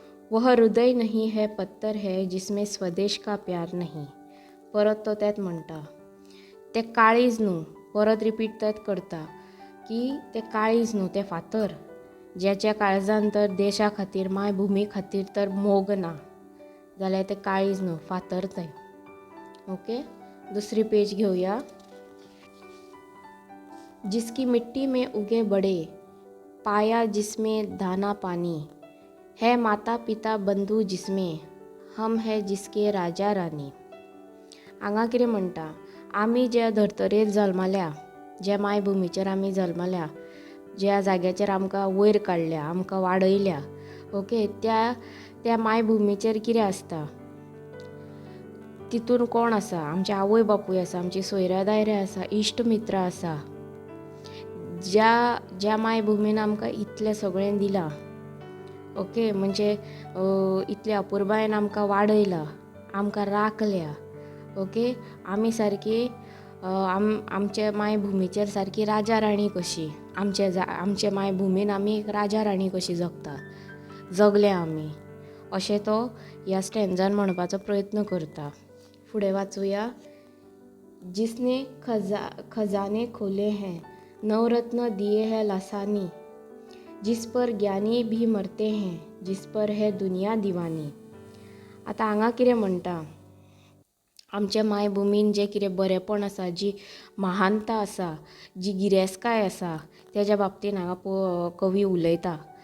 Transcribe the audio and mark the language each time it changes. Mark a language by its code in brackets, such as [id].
[hi] वह हृदय नहीं है, पत्थर है जिसमें स्वदेश का प्यार नहीं. [kok] परत तो तेच म्हणटा, ते काळीज न्हू, परत रिपीट तेच करता की ते काळीज न्हू, ते फातर. ज्याच्या काळजान तर देशा खातीर मायभुमी खातीर तर मोग ना, जाल्यार ते काळीज न्हू, फातर तें. ओके, दुसरी पेज घेऊया. [hi] जिसकी मिट्टी में उगे बड़े, पाया जिसमें दाना पानी, है माता पिता बंधू जिसमें, हम है जिसके राजा राणी. [kok] हांगा कितें म्हणटा, आमी ज्या धर्तरेर जल्मल्या, ज्या मायभुमीचेर आमी जल्मल्या, ज्या जाग्याचेर आमकां वयर काडल्या, आमकां वाडयल्या, ओके, त्या मायभुमीचेर कितें आसता, तितून कोण आसा, आमचे आवय बापूय आसा, आमची सोयऱ्या दायऱ्या आसा, इश्ट मित्र आसा. ज्या मायभुमीन आमकां इतलें सगळें दिलां, ओके, म्हणजे इतल्या अपुरबायेन आमकां वाडयलां, आमकां राखल्या, ओके, आमी सारकी आमचे मायभुमीचेर सारकी राजा राणी कशी, आमचे मायभुमीन आमी एक राजा राणी कशी जगल्या आमी, अशें तो ह्या स्टॅन्झान म्हणपाचो प्रयत्न करता. फुडें वाचूया. [hi] जिसने खजाने खोले हैं, नवरत्न दिए हैं लासानी, जिस पर ज्ञानी भी मरते हैं, जिस पर है दुनिया दिवानी. [kok] आतां हांगा कितें म्हणटा, आमच्या मायभुमीन जें कितें बरेंपण आसा, जी महानता आसा, जी गिरेस्तकाय आसा, तेज्या बाबतींत हांगा कवी उलयता.